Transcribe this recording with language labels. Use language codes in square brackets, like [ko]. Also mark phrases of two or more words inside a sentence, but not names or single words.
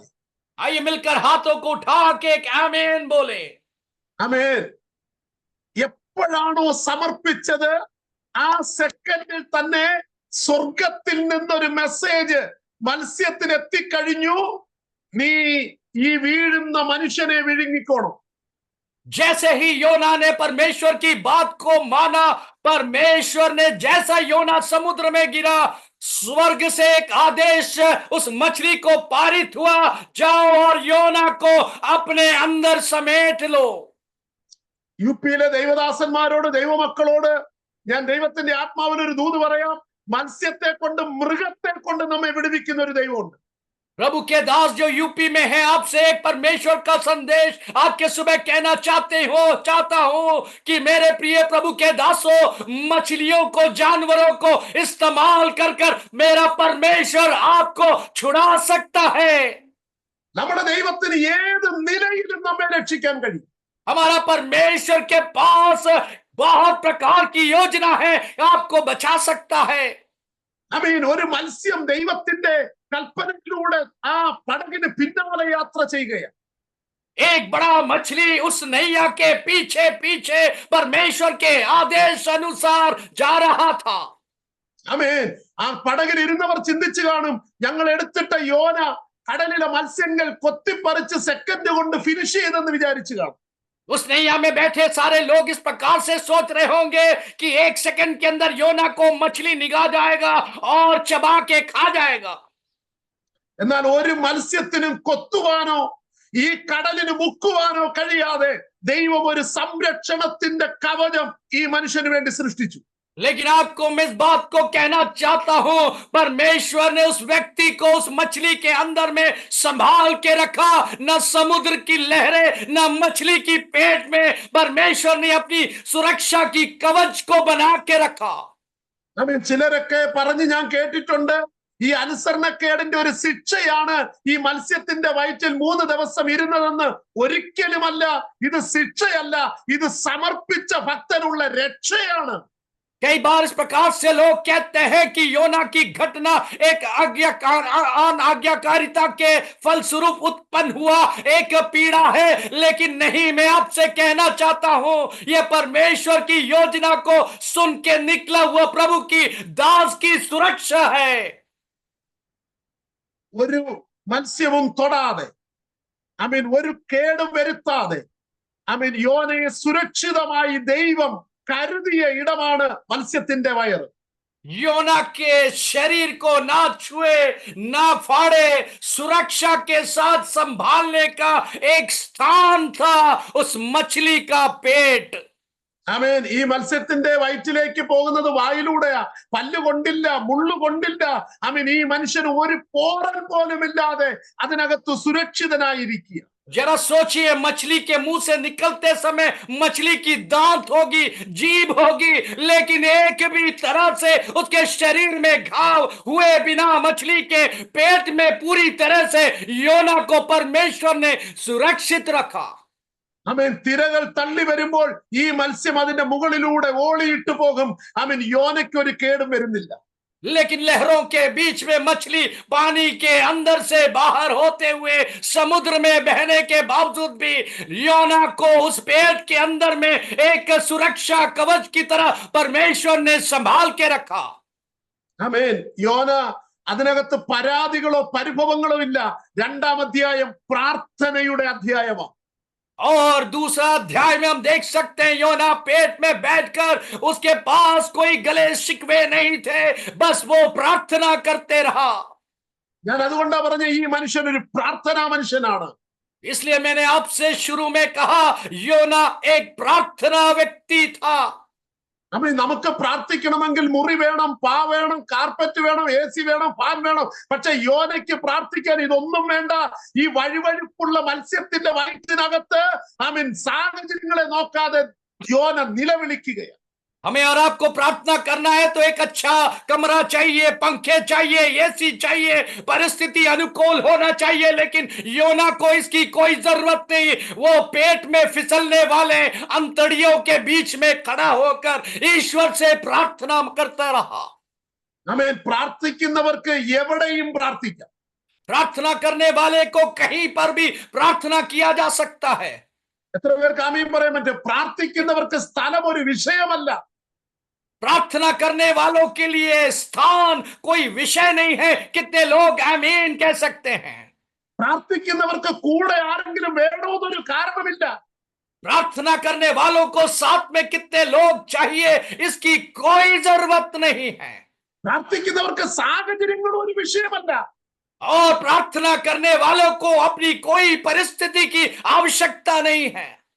[hi] आइए मिलकर हाथों को उठा के एक आमीन बोले। [ml] ആമേൻ. എപ്പോഴാണോ സമർപ്പിച്ചത് ആ സെക്കൻഡിൽ തന്നെ സ്വർഗത്തിൽ നിന്നൊരു മെസ്സേജ് മത്സ്യത്തിന് എത്തിക്കഴിഞ്ഞു, നീ ഈ വീഴുന്ന മനുഷ്യനെ വിഴുങ്ങിക്കോണം. [hi] जैसे ही योना ने परमेश्वर की बात को माना, परमेश्वर ने जैसा योना समुद्र में गिरा, स्वर्ग से एक आदेश उस मछली को पारित हुआ, जाओ और योना को अपने अंदर समेट लो। [ml] യുപിയിലെ ദൈവദാസന്മാരോട്, ദൈവമക്കളോട് ഞാൻ ദൈവത്തിന്റെ ആത്മാവിന് ഒരു ദൂത് പറയാം. മത്സ്യത്തെ കൊണ്ട്, മൃഗത്തെ കൊണ്ട് നമ്മെ വിടുവിക്കുന്ന ഒരു ദൈവമുണ്ട്. [hi] प्रभु के दास जो यूपी में है, आपसे एक परमेश्वर का संदेश आज के सुबह कहना चाहता हूं कि मेरे प्रिय प्रभु के दासों, मछलियों को, जानवरों को इस्तेमाल कर कर मेरा परमेश्वर आपको छुड़ा सकता है। [ml] നമ്മുടെ ദൈവത്തിന് ഏത് നിലയിലും നമ്മെ രക്ഷിക്കാൻ കഴിയും. [hi] हमारा परमेश्वर के पास बहुत प्रकार की योजना है, आपको बचा सकता है। [ml] ആമേൻ. ഒരു മത്സ്യം ദൈവത്തിന്റെ കൽപ്പനയിലൂടെ ആ പടകിന് പിന്നാലെ യാത്ര ചെയ്യുകയാണ്. [hi] एक बड़ा मछली उस नैया के पीछे पीछे परमेश्वर के आदेश अनुसार जा रहा था। [ml] ആമേൻ. ആ പടകിൽ ഇരുന്നവർ ചിന്തിച്ചു കാണും, ഞങ്ങൾ എടുത്തിട്ട യോന കടലിലെ മത്സ്യങ്ങൾ കൊത്തിപ്പറിച്ച് സെക്കൻഡ് കൊണ്ട് ഫിനിഷ് ചെയ്തെന്ന് വിചാരിച്ചു കാണും. [hi] उस नैया में बैठे सारे लोग इस प्रकार से सोच रहे होंगे कि एक सेकंड के अंदर योना को मछली निगाह जाएगा और चबा के खा जाएगा। [ml] എന്നാൽ ഒരു മത്സ്യത്തിനും കൊത്തുവാനോ ഈ കടലിന് മുക്കുവാനോ കഴിയാതെ ദൈവം ഒരു സംരക്ഷണത്തിന്റെ കവചം ഈ മനുഷ്യന് വേണ്ടി സൃഷ്ടിച്ചു. [hi] लेकिन आपको मैं इस बात को कहना चाहता हूं, परमेश्वर ने उस व्यक्ति को उस मछली के अंदर में संभाल के रखा। न समुद्र की लहरें, न मछली की पेट में परमेश्वर ने अपनी सुरक्षा की कवच को बना के रखा। [ml] ചിലരൊക്കെ പറഞ്ഞ് ഞാൻ കേട്ടിട്ടുണ്ട്, ഈ അനുസരണക്കേടിന്റെ ഒരു ശിക്ഷയാണ് ഈ മത്സ്യത്തിന്റെ വയറ്റിൽ 3 ദിവസം ഇരുന്നതെന്ന്. ഒരിക്കലുമല്ല, ഇത് ശിക്ഷയല്ല, ഇത് സമർപ്പിച്ച ഭക്തനുള്ള രക്ഷയാണ്. [hi] कई बार इस प्रकार से लोग कहते हैं कि योना की घटना एक आज्ञाकारिता के फलस्वरूप उत्पन्न हुआ एक पीड़ा है, लेकिन नहीं, मैं आपसे कहना चाहता हूं, यह परमेश्वर की योजना को सुन के निकला हुआ प्रभु की दास की सुरक्षा है। [ml] ഒരു മത്സ്യവും തൊടാതെ, ഒരു കേടും വരുത്താതെ, യോനയെ സുരക്ഷിതമായി ദൈവം കരുതിയ ഇടമാണ് മത്സ്യത്തിന്റെ വയറ്. [hi] योना के शरीर को ना छुए ना फाड़े, सुरक्षा के साथ संभालने का एक स्थान था उस मछली का पेट। [ml] ഈ മത്സ്യത്തിന്റെ വയറ്റിലേക്ക് പോകുന്നത് വായിലൂടെയാ. പല്ലുകൊണ്ടില്ല, മുള്ളുകൊണ്ടില്ല. ഈ മനുഷ്യന് ഒരു പോറൽ പോലും ഇല്ലാതെ അതിനകത്ത് സുരക്ഷിതനായിരിക്കുക. [hi] जरा सोचिए, मछली के मुंह से निकलते समय मछली की दांत होगी, जीभ होगी, लेकिन एक भी तरह से उसके शरीर में घाव हुए बिना मछली के पेट में पूरी तरह से योना को परमेश्वर ने सुरक्षित रखा। [ml] തിരകൾ തള്ളി വരുമ്പോൾ ഈ മത്സ്യം അതിന്റെ മുകളിലൂടെ ഓളിയിട്ട് പോകും. യോനയ്ക്ക് ഒരു കേടും വരുന്നില്ല. [hi] लेकिन लहरों के बीच में मछली पानी के अंदर से बाहर होते हुए समुद्र में बहने के बावजूद भी योना को उस पेट के अंदर में एक सुरक्षा कवच की तरह परमेश्वर ने संभाल के रखा। [ml] യോന അതിനകത്ത് പരാതികളോ പരിഭവങ്ങളോ ഇല്ല. 2-ാം അധ്യായം പ്രാർത്ഥനയുടെ അധ്യായമാണ്. [hi] और दूसरा अध्याय में हम देख सकते हैं, योना पेट में बैठकर उसके पास कोई गले शिकवे नहीं थे, बस वो प्रार्थना करते रहा। [ml] ഞാൻ അതുകൊണ്ടാ പറഞ്ഞ ഈ മനുഷ്യൻ ഒരു പ്രാർത്ഥനാ മനുഷ്യനാണ്. [hi] इसलिए मैंने आपसे शुरू में कहा, योना एक प्रार्थना व्यक्ति था। [ml] നമുക്ക് പ്രാർത്ഥിക്കണമെങ്കിൽ മുറി വേണം, പാ വേണം, കാർപ്പറ്റ് വേണം, AC വേണം, ഫാൻ വേണം. പക്ഷെ യോനയ്ക്ക് പ്രാർത്ഥിക്കാൻ ഇതൊന്നും വേണ്ട. ഈ വഴുവഴുപ്പുള്ള മത്സ്യത്തിന്റെ വയറ്റിനകത്ത് സാഹചര്യങ്ങളെ നോക്കാതെ യോന നിലവിളിക്കുകയാണ്. [hi] हमें और आपको प्रार्थना करना है तो एक अच्छा कमरा चाहिए, पंखे चाहिए, AC चाहिए, परिस्थिति अनुकूल होना चाहिए, लेकिन योना को इसकी कोई जरूरत नहीं। वो पेट में फिसलने वाले अंतड़ियों के बीच में खड़ा होकर ईश्वर से प्रार्थना करता रहा। [ml] പ്രാർത്ഥിക്കുന്നവർക്ക് എവിടെയും പ്രാർത്ഥിക്കാം. [hi] प्रार्थना करने वाले को कहीं पर भी प्रार्थना किया जा सकता है। [ml] എത്ര പേർക്ക് ആമീൻ പറയാൻ പറ്റും? പ്രാർത്ഥിക്കുന്നവർക്ക് സ്ഥലം ഒരു വിഷയമല്ല. [hi] प्रार्थना करने वालों के लिए स्थान कोई विषय नहीं है। कितने लोग आमीन कह सकते हैं? [ml] പ്രാർത്ഥിക്കുന്നവർക്ക് കൂടെ ആരെങ്കിലും വേണമെന്നൊരു കാരണമില്ല. [hi] प्रार्थना करने वालों को साथ में कितने लोग चाहिए, इसकी कोई जरूरत नहीं है। [ml] പ്രാർത്ഥിക്കുന്നവർക്ക് സാഹചര്യങ്ങൾ ഒരു വിഷയമല്ല. [hi] और प्रार्थना करने वालों को अपनी कोई परिस्थिति की आवश्यकता नहीं है।